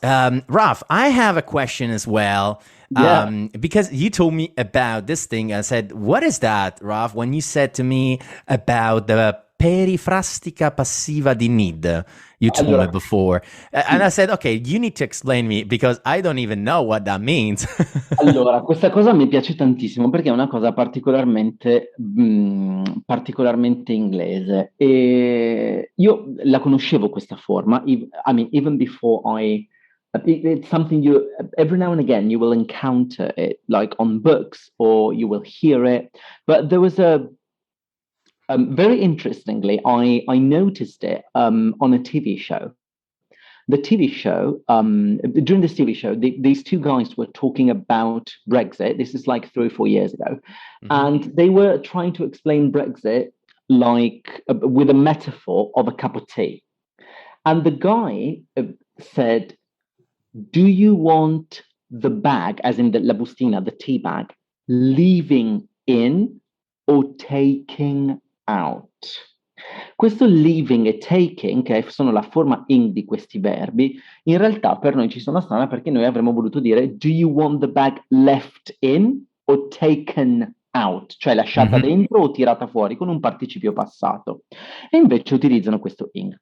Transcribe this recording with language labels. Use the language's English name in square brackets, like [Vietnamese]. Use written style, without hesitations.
[English] Raff, I have a question as well. Because you told me about this thing. I said, what is that, Raff? When you said to me about the [Italian] perifrastica passiva di [English] need, you told me before. And I said, okay, you need to explain me because I don't even know what that means. [Italian] Allora, questa cosa mi piace tantissimo perché è una cosa particolarmente inglese. E io la conoscevo questa forma. [English] Even before it's something every now and again you will encounter it, like on books, or you will hear it. But there was very interestingly, I noticed it on a TV show. The TV show, during this TV show, these two guys were talking about Brexit. This is like 3 or 4 years ago. And they were trying to explain Brexit like with a metaphor of a cup of tea. And the guy said, do you want the bag, as in [Italian] la bustina, [English] the tea bag, leaving in or taking out? [Italian] Questo leaving e taking, che sono la forma in di questi verbi, in realtà per noi ci sono strana perché noi avremmo voluto dire [English] do you want the bag left in or taken out? [Italian] Cioè lasciata dentro o tirata fuori con un participio passato. E invece utilizzano questo in.